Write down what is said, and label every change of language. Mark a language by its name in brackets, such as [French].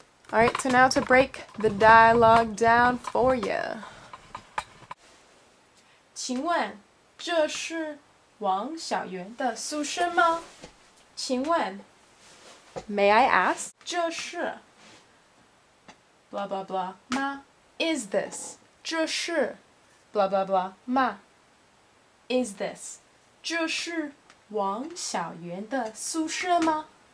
[English] Alright, so now to break the dialogue down for you. [Chinese] 请问这是王小媛的宿舍吗？请问 [English] May I ask? [Chinese] 这是 blah blah blah 吗？ [English] Is this? [Chinese] 这是 blah blah blah 吗？ [English] Is this? [Chinese] 这是王小媛的宿舍吗？